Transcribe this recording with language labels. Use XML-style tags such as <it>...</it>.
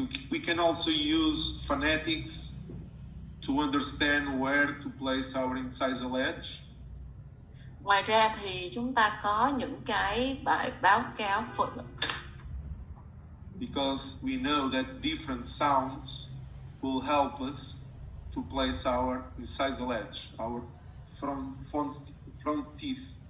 <en>We can also use phonetics to understand where to place our incisal edge.</en> <vi>Ngoài ra thì chúng ta có những cái bài báo cáo</vi> <en>because we know that different sounds will help us to place our incisal edge, our front teeth.</en>